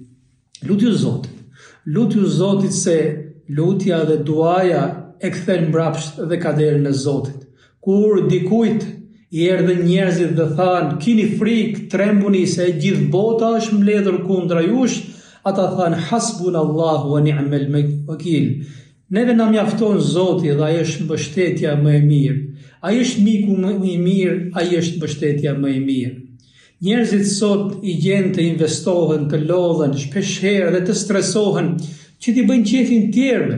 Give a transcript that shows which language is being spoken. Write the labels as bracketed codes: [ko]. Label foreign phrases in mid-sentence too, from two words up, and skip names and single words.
[sq] Lutju Zotit se lutja dhe duaja e kthen mbrapsht dhe kaderin e Zotit. Kur dikujt i erdhën njerëzit dhe thanë, kini frikë, trembuni se e gjithë bota është mbledhur kundra jush, ata thanë, [ar] حسبنا الله ونعم الوكيل. [sq] Neve na mjafton Zoti dhe ai është mbështetja më e mirë. Ai është miku më i mirë, ai është mbështetja më e mirë. Njerëzit sot i gjen të investohen, të lodhen, shpeshherë dhe të stresohen që t'i bëjnë qefin tjerëve.